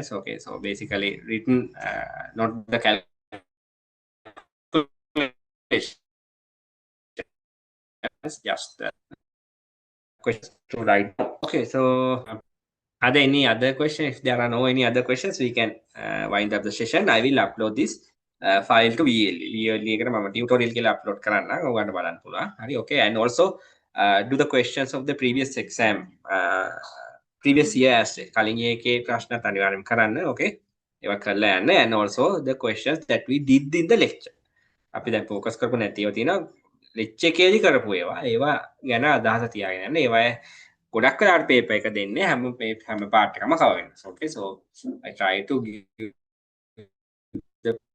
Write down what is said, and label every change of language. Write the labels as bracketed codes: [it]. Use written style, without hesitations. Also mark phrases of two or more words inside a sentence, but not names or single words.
[en] Okay, so basically written not the calculation just questions to write. Okay, so are there any other questions? If there are no any other questions, we can wind up the session. I will upload this file to VLE. [si] VLE එකට මම tutorial කියලා upload කරන්න. ඔයගොල්ලන්ට බලන්න පුළුවන්. හරි, okay. [en] And also do the questions of the previous exam, previous year as [si] කලින් එකේ ප්‍රශ්නත් අනිවාර්යයෙන් කරන්න. [en] Okay. [si] ඒවා කරලා යන්න. [en] And also the questions that we did in the lecture. [si] අපි දැන් ફોකස් කරපු නැතිව තියෙනවා ලෙක්චර් එකේදී කරපු ඒවා ගැන අදහස තියාගෙන යන්න. ඒවා ගොඩක් වෙලාවට පේපර් එක දෙන්නේ හැම පාර්ට් එකම කවර් වෙනවා. [en] Okay, so I try to give the